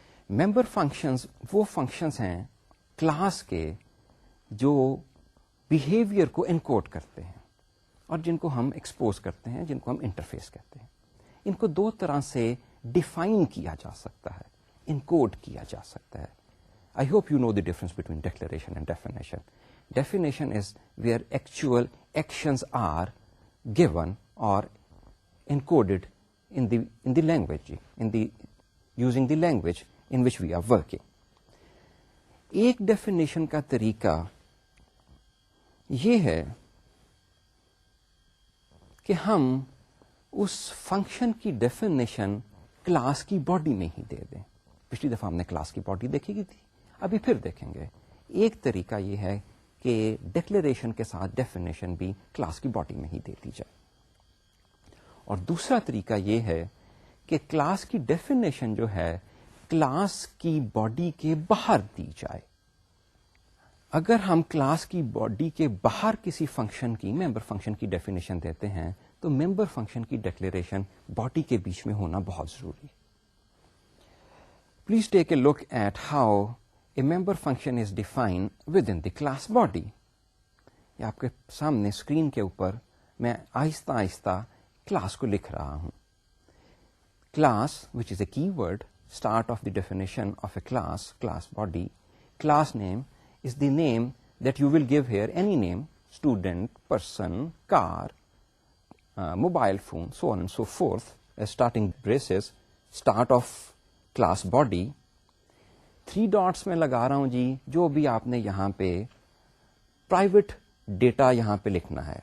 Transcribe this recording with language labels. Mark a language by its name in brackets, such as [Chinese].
[Urdu] Member functions وہ functions ہیں class کے جو بہیویئر کو انکوڈ کرتے ہیں اور جن کو ہم ایکسپوز کرتے ہیں، جن کو ہم انٹرفیس کہتے ہیں. ان کو دو طرح سے ڈیفائن کیا جا سکتا ہے، انکوڈ کیا جا سکتا ہے. [English] I hope you know the difference between declaration and definition. Definition is where actual actions are given or encoded in the language, using the language in which we are working. [Urdu] ایک definition کا طریقہ یہ ہے کہ ہم اس function کی definition class کی body میں ہی دے دیں. پچھلی دفعہ ہم نے کلاس کی باڈی دیکھی تھی، ابھی پھر دیکھیں گے. ایک طریقہ یہ ہے کہ ڈکلیریشن کے ساتھ ڈیفینیشن بھی کلاس کی باڈی میں ہی دے دی جائے، اور دوسرا طریقہ یہ ہے کہ کلاس کی ڈیفینیشن جو ہے کلاس کی باڈی کے باہر دی جائے. اگر ہم کلاس کی باڈی کے باہر کسی فنکشن کی ممبر فنکشن کی ڈیفینیشن دیتے ہیں تو ممبر فنکشن کی ڈکلیریشن باڈی کے بیچ میں ہونا بہت ضروری. [English] Please take a look at how a member function is defined within the class body. [Urdu] یہ آپ کے سامنے اسکرین کے اوپر میں آہستہ آہستہ کلاس کو لکھ رہا ہوں. [English] Class which is a keyword start of the definition of a class body. Class name is the name that you will give here, any name, student, person, car, mobile phone, so on and so forth, as starting braces, start of class body. [Urdu] 3 dots میں لگا رہا ہوں جی جو بھی آپ نے یہاں پہ پرائیویٹ ڈیٹا یہاں پہ لکھنا ہے.